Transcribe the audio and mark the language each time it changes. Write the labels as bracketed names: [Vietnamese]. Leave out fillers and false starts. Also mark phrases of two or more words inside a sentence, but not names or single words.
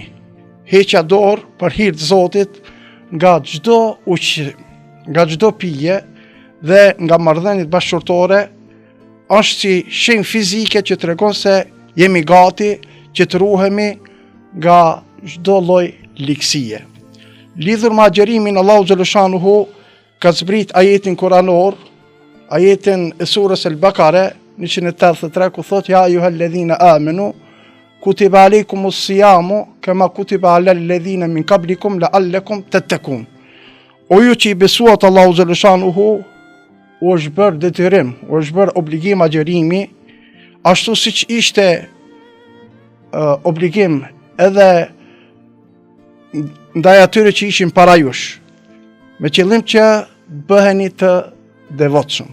[Albanian] Heqja dorë për hir të Zotit nga çdo ushqim, nga çdo pije dhe nga marrëdhëniet bashkëshortore është si shenjë fizike që tregon se jemi gati që të ruhemi nga çdo lloj likësie. Lidhur me agjerimin, Allahu xhaleshanuhu ka zbrit ajetin kuranor, ajetin e surës Al-Bakare 183, ku thot: [Arabic] يا أيها الذين آمنوا كتب عليكم الصيام كما كتب على الذين من قبلكم لعلكم تتقون. [Albanian] O ju që i besuat Allahu xhaleshanuhu, u është bërë detyrim, u është bërë obligim agjerimi, ashtu siç ishte obligim edhe ndaj atyre që ishin para jush, me qëllim që bëheni të devotshëm.